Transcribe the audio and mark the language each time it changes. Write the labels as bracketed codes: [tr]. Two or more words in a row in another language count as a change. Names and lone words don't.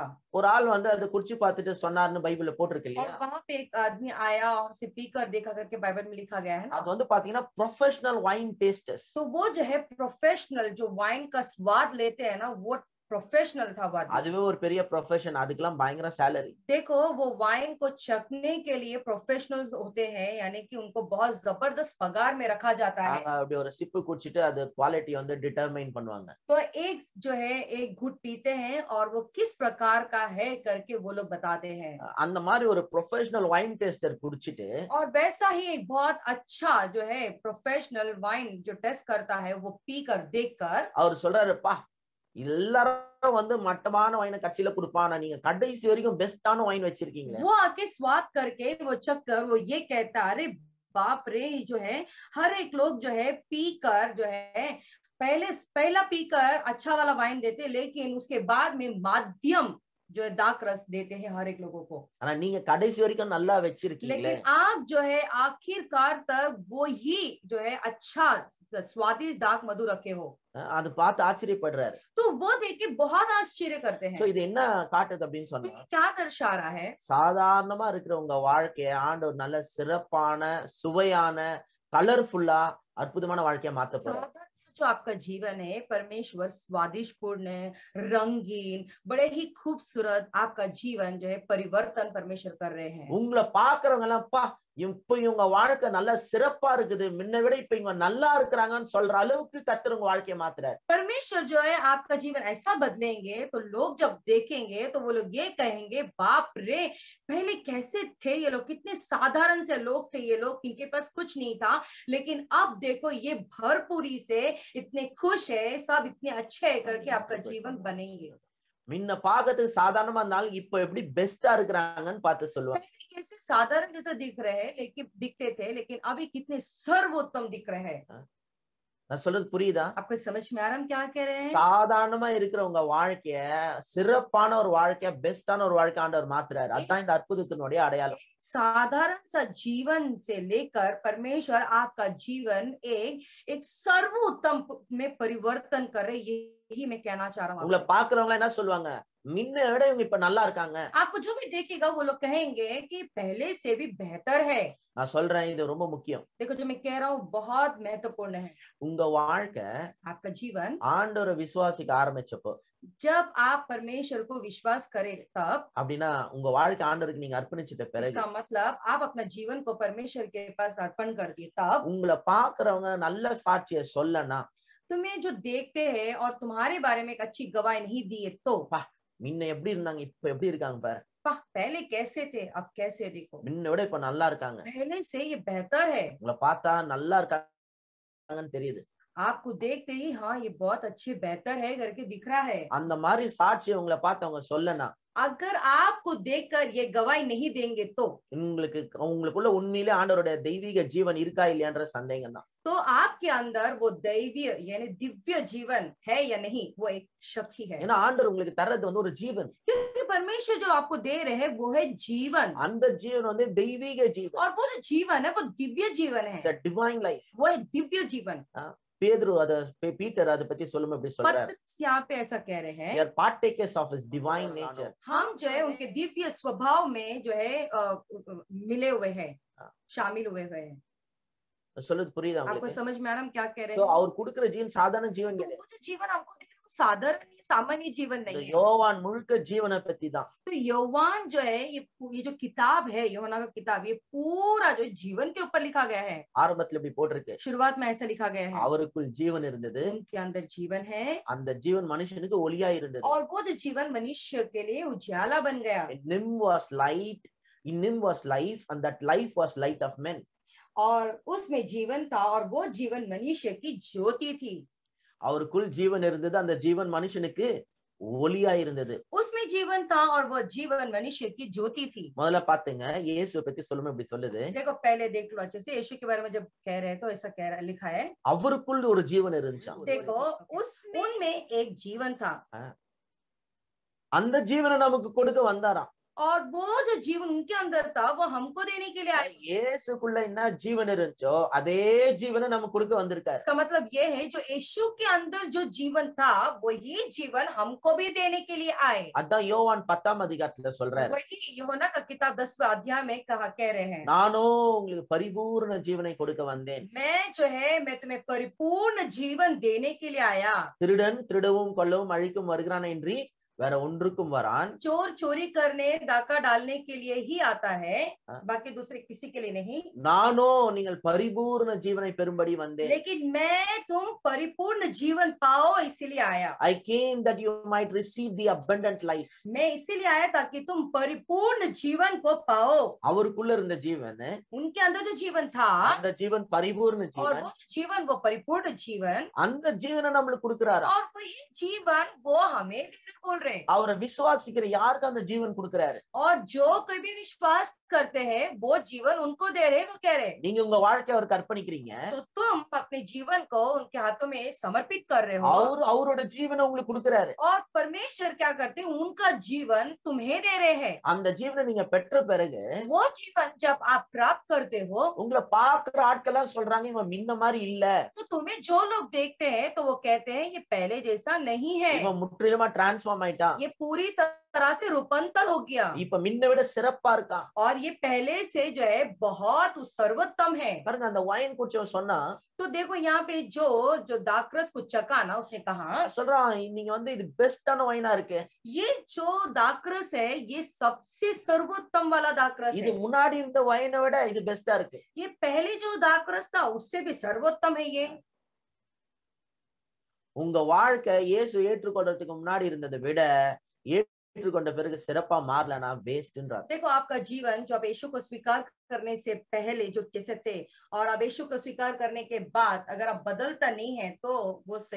[ta] ஒரு ஆள் வந்து அதை குடிச்சு பார்த்துட்டு சொன்னாருன்னு பைபிள்ல போட்டிருக்கு [hi] और [ta] இல்லையா? [hi] वहां पे एक आदमी आया और उसे पीकर देखा करके बाइबल में लिखा गया है ना। [ta] அது வந்து பாத்தீங்கன்னா [en] professional wine tasters. [hi] तो वो जो है प्रोफेशनल जो वाइन का स्वाद लेते हैं ना, वो प्रोफेशनल था वो आदमी। [ta] அதுவே ஒரு பெரிய ப்ரொஃபஷன். அதுக்கெல்லாம் பயங்கர சேலரி. [hi] देखो वो वाइन को चखने के लिए प्रोफेशनल्स होते हैं, यानी कि उनको बहुत जबरदस्त पगार में रखा जाता है। [ta] அப்படி ஒரு சிப்பு குடிச்சிட்டு அது குவாலிட்டி வந்து டிட்டர்மைன் பண்ணுவாங்க. [hi] तो एक जो है एक घुट पीते हैं और वो किस प्रकार का है करके वो लोग बताते हैं। [ta] அந்த மாதிரி ஒரு [en] professional wine taster [ta] குடிச்சிட்டு [hi] और वैसा ही एक बहुत अच्छा जो है [en] professional wine [hi] जो टेस्ट करता है वो पीकर देखकर [ta] அவர் சொல்றாருப்பா எல்லாரும் வந்து மட்டமான வைனை கட்சியில கொடுப்பானா, நீங்க கடைசி வரைக்கும் பெஸ்டான வைன் வச்சிருக்கீங்களே. [hi] वो आके स्वाद करके वो चक्कर वो ये कहता, अरे बाप रे, जो है हर एक लोग जो है पीकर जो है पहला पीकर अच्छा वाला वाइन देते, लेकिन उसके बाद में माध्यम जो है दाक रस देते हैं हर एक लोगों को। [ta] ஆனா நீங்க கடைசி வரைக்கும் நல்லா வச்சிருக்கீங்களே. [hi] लेकिन आप जो है आखिरकार तक वो ही जो है अच्छा स्वादिष्ट दाक मधु रखे हो। [ta] அது பார்த்து ஆச்சரியப்படுறாரு. [hi] तो वो देख के बहुत आश्चर्य करते [ta] சோ [hi] हैं। [ta] இது என்ன காட்டுது அப்படின்னு [hi] तो [ta] சொன்னா, [hi] ये क्या दर्शा रहा है? [ta] சாதாரணமா இருக்கிற உங்க வாழ்க்கைய ஆண்டவர் நல்ல சிறப்பான சுவையான கலர்ஃபுல்லா அற்புதமான வாழ்க்கைய மாத்த போறார். [hi] साधारण से जो आपका जीवन है परमेश्वर स्वादिष्ट पूर्ण रंगीन बड़े ही खूबसूरत आपका जीवन जो है परिवर्तन परमेश्वर कर रहे हैं। [ta] உங்களை பாக்குறவங்க எல்லாம் பா இப்ப இவங்க வாழ்க்கை நல்லா சிறப்பா இருக்குது, முன்ன விட இப்ப இவங்க நல்லா இருக்கிறாங்கன்னு சொல்ற அளவுக்கு கர்த்தர் உங்க வாழ்க்கைய மாத்துறாரு. [hi] परमेश्वर जो है आपका जीवन ऐसा बदलेंगे तो लोग जब देखेंगे तो वो लोग ये कहेंगे, बाप रे पहले कैसे थे ये लोग, कितने साधारण से लोग थे ये लोग, इनके पास कुछ नहीं था, लेकिन अब देखो ये भरपूरी से इतने खुश है, सब इतने अच्छे है करके आपका जीवन बनेंगे। [ta] முன்ன பாக்கிறதுக்கு சாதாரணமா இருந்தாலும் இப்ப எப்படி பெஸ்டா இருக்கிறாங்கன்னு பார்த்து சொல்லுவாங்க. [hi] पहले कैसे साधारण जैसा दिख रहे हैं लेकिन दिखते थे, लेकिन अभी कितने सर्वोत्तम दिख रहे हैं। [ta] நான் சொல்றது புரியுதா? [hi] आपको समझ में आ रहा है हम क्या कह रहे हैं? [ta] சாதாரணமா இருக்கிற உங்க வாழ்க்கைய சிறப்பான ஒரு வாழ்க்கைய பெஸ்டான ஒரு வாழ்க்கை ஆண்டவர் மாத்துறாரு. அதுதான் இந்த அற்புதத்தினுடைய அடையாளம். [hi] साधारण सा जीवन से लेकर परमेश्वर आपका जीवन एक सर्वोत्तम में परिवर्तन कर रहे, यही मैं कहना चाह रहा हूँ। [ta] உங்களை பாக்குறவங்க என்ன சொல்லுவாங்க, முன்ன விட இவங்க இப்ப நல்லா இருக்காங்க. [hi] आपको जो भी देखेगा वो लोग कहेंगे कि पहले से भी बेहतर है। [ta] நான் சொல்றேன் இது ரொம்ப முக்கியம். [hi] देखो जो मैं कह रहा हूँ बहुत महत्वपूर्ण है। [ta] உங்க வாழ்க்கை [hi] आपका जीवन [ta] ஆண்டவரை விசுவாசிக்க ஆரம்பிச்சப்போ, [hi] जब आप परमेश्वर को विश्वास करें तब, [ta] அப்படின்னா உங்க வாழ்க்கை ஆண்டவருக்கு நீங்க அர்ப்பணிச்சிட்ட பிறகு, [hi] इसका मतलब आप अपना जीवन को परमेश्वर के पास अर्पण कर दिए तब, [ta] உங்களை பாக்குறவங்க நல்ல சாட்சிய சொல்லனா, [hi] तुम्हें जो देखते हैं और तुम्हारे बारे में एक अच्छी गवाही नहीं दिए तो [ta] முன்ன எப்படி இருந்தாங்க இப்ப எப்படி இருக்காங்க பாரு. [hi] पहले कैसे थे अब कैसे देखो, [ta] முன்ன விட இப்ப நல்லா இருக்காங்க. [hi] पहले से ये बेहतर है। [ta] உங்களை பார்த்தா நல்லா இருக்காங்கன்னு தெரியுது. [hi] आपको देखते ही हाँ ये बहुत अच्छे बेहतर है करके दिख रहा है। [ta] அந்த மாதிரி சாட்சியை உங்களை பார்த்து அவங்க சொல்லனா, [hi] अगर आपको देखकर ये गवाही नहीं देंगे तो [ta] உங்களுக்குள்ள உண்மையிலே ஆண்டவருடைய தெய்வீக ஜீவன் இருக்கா இல்லையான்ற சந்தேகம் தான். [hi] तो आपके अंदर वो दैवीय यानी दिव्य जीवन है या नहीं वो एक शक ही है। [ta] ஏன்னா ஆண்டவர் உங்களுக்கு தர்றது வந்து ஒரு ஜீவன். [hi] क्योंकि परमेश्वर जो आपको दे रहे हैं वो है जीवन, [ta] அந்த ஜீவன் வந்து தெய்வீக ஜீவன். [hi] और वो जो जीवन है वो दिव्य जीवन है, [en] It's a divine life. [hi] वो एक दिव्य जीवन। [ta] பேதுரு பீட்டர் அதை பத்தி சொல்லும் எப்படி சொல்றாரு, [hi] पतरस यहाँ पे ऐसा कह रहे हैं, [en] we are partakers of his divine nature. [hi] हम जो है उनके दिव्य स्वभाव में जो है मिले हुए हैं, शामिल हुए हैं। [ta] சொல்லுது புரியுதா [hi] आपको [ta] உங்களுக்கு? [hi] समझ में आ रहा हम क्या कह रहे [ta] சோ [hi] हैं? [ta] அவர் கொடுக்கிற ஜீவன் சாதாரண ஜீவன் [hi] तो [ta] கிடையாது. [hi] वो जो जीवन हमको दे रहे हैं वो साधारण सामान्य जीवन [ta] இந்த [hi] नहीं है। [ta] யோவான் முழுக்க ஜீவனை பத்தி தான். [hi] तो यौवान जो है ये जो किताब है यूहन्ना का किताब, ये पूरा जो जीवन के ऊपर लिखा गया है। [ta] ஆரம்பத்துல இப்படி போட்டிருக்கு, [hi] शुरुआत में ऐसा लिखा गया है, [ta] அவருக்குள் ஜீவன் இருந்தது, [hi] उनके अंदर जीवन है, [ta] அந்த ஜீவன் மனுஷனுக்கு ஒளியா இருந்தது. [hi] और वो जो जीवन मनुष्य के लिए उजाला बन गया। [en] In him was light, in him was life, and that life was light of men. [hi] और उसमें जीवन था और वो जीवन मनुष्य की ज्योति थी। [ta] அவருக்குள் ஜீவன் இருந்தது, அந்த ஜீவன் மனுஷனுக்கு ஒளியா இருந்தது. [hi] उसमें जीवन था और वो जीवन मनुष्य की ज्योति थी। [ta] முதல்ல பாத்துங்க, இயேசு பத்தி சொல்லும்போது இப்படி சொல்லுது, [hi] देखो पहले देख लो अच्छे से, यीशु के बारे में जब कह रहे हैं तो ऐसा कह रहा लिखा है, [ta] அவருக்குள் ஒரு ஜீவன் இருந்துச்சாம். [hi] देखो उनमें एक जीवन था, [ta] அந்த ஜீவனை நமக்கு கொடுக்க வந்தாராம். [hi] और वो जो जीवन उनके अंदर था वो हमको देने के लिए आए। [ta] இயேசுக்குள்ள என்ன ஜீவன் இருந்துச்சோ அதே ஜீவனை நமக்கு கொடுக்க வந்திருக்காரு. [hi] इसका मतलब ये है जो यीशु के अंदर जो जीवन था वही जीवन हमको भी देने के लिए आए। [ta] அதான் யோவான் 10ஆம் அதிகாரத்துல சொல்றாரு, [hi] वही यूहन्ना का किताब 10वें अध्याय में कह रहे हैं, [ta] நானோ உங்களுக்கு பரிபூர்ண ஜீவனை கொடுக்க வந்தேன். [hi] मैं तुम्हें परिपूर्ण जीवन देने के लिए आया। [ta] திருடன் திருடவும் கொல்லவும் அழிக்கும் வருகிறான் என்று வேற ஒன்றுக்கும் வரான். [hi] चोर चोरी करने डाका डालने के लिए ही आता है, बाकी दूसरे किसी के लिए नहीं। [ta] நானோ நீங்கள் பரிபூர்ண ஜீவனை பெறும்படி வந்தேன். [hi] लेकिन मैं तुम परिपूर्ण जीवन पाओ इसीलिए आया। [en] I came that you might receive the abundant life. [hi] मैं इसीलिए आया ताकि तुम परिपूर्ण जीवन को पाओ। [ta] அவருக்குள்ள இருந்த ஜீவன், [hi] उनके अंदर जो जीवन था, [ta] அந்த ஜீவன் பரிபூர்ண [hi] और [ta] ஜீவன், [hi] वो जीवन वो परिपूर्ण जीवन, [ta] அந்த ஜீவனை நம்மளுக்கு கொடுக்கிறாரு. [hi] और वही जीवन वो हमें बोल रहे हैं। [ta] அவரை விசுவாசிக்கிற யாருக்கு அந்த ஜீவன் கொடுக்கிறாரு. [hi] और जो कोई भी विश्वास करते हैं वो जीवन उनको दे रहे, वो कह रहे [ta] நீங்க உங்க வாழ்க்கையை அவருக்கு அர்ப்பணிக்கிறீங்க, [hi] तो तुम अपने जीवन को उनके हाथों में समर्पित कर रहे हो, [ta] அவரோட ஜீவனை உங்களுக்கு கொடுக்கிறாரு. [hi] और परमेश्वर क्या करते हैं उनका जीवन तुम्हें दे रहे हैं। [ta] அந்த ஜீவனை நீங்க பெற்ற பிறகு [hi] वो जीवन जब आप प्राप्त करते हो [ta] உங்களை பாக்குற ஆட்கள்லாம் சொல்றாங்க இவன் முன்ன மாதிரி இல்ல, [hi] तो तुम्हें जो लोग देखते हैं तो वो कहते हैं ये पहले जैसा नहीं है, [ta] இவன் முற்றிலுமா டிரான்ஸ்ஃபார்ம் ஆயிட்டான், [hi] ये पूरी तरह से रूपांतर हो गया, [ta] இப்ப முன்ன விட சிறப்பா இருக்கான். [hi] और ये पहले से जो है बहुत सर्वोत्तम है। [ta] பாருங்க, அந்த வைன் குடிச்சவன் சொன்னா, [hi] तो देखो यहाँ पे जो दाखरस को चखा ना, उसने कहा [ta] சொல்றான் நீங்க வந்து இது பெஸ்டான வைனா இருக்கு, [hi] ये जो दाखरस है ये सबसे सर्वोत्तम वाला दाखरस [ta] இது [hi] है, [ta] முன்னாடி இருந்த வைனை விட இது பெஸ்டா இருக்கு. [hi] ये पहले जो दाखरस था उससे भी सर्वोत्तम है ये। [ta] உங்க வாழ்க்கை இயேசு ஏற்றுக்கொள்றதுக்கு முன்னாடி இருந்ததை விட ஏற்றுக்கொண்ட பிறகு சிறப்பா மாறலனா வேஸ்ட்ன்றார். [hi] देखो आपका जीवन जो आप यीशु को स्वीकार करने से पहले जो जैसे थे और आप यीशु को स्वीकार करने के बाद अगर आप बदलता नहीं है तो वो सही,